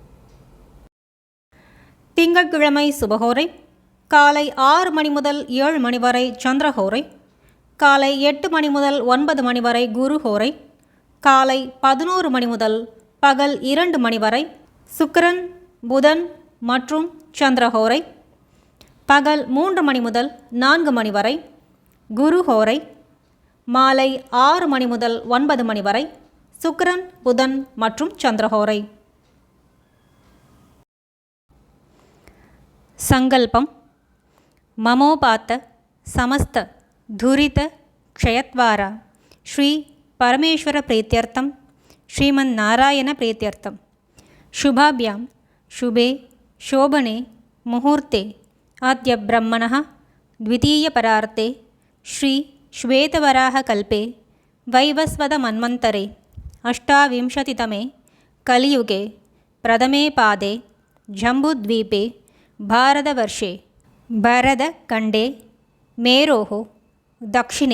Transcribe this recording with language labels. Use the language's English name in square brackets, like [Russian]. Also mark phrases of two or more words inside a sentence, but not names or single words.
[Tamil] திங்கட்கிழமை சுபஹோரை காலை 6 மணி முதல் 7 மணி வரை சந்திரஹோரை, காலை 8 மணி முதல் 9 மணி வரை குருஹோரை, காலை 11 மணி முதல் பகல் 2 மணி வரை சுக்கிரன் புதன் மற்றும் சந்திரஹோரை, பகல் 3 மணி முதல் 4 மணி வரை குருஹோரை, மாலை 6 மணி முதல் 9 மணி வரை சுக்கிரன் புதன் மற்றும் சந்திரஹோரை. சங்கல்பம். [Sanskrit] ममोपात्त समस्त दुरित क्षयद्वारा श्री परमेश्वर प्रीत्यर्थम् श्रीमन् नारायण प्रीत्यर्थम् शुभाभ्यां शुभे शोभने मुहूर्ते अद्य ब्रह्मणः द्वितीयपरार्ते श्री श्वेतवराहकल्पे वैवस्वतमन्वन्तरे 28तमे कलियुगे प्रथमे पादे जम्बूद्वीपे भारतवर्षे भरतखण्डे मेरोः दक्षिणे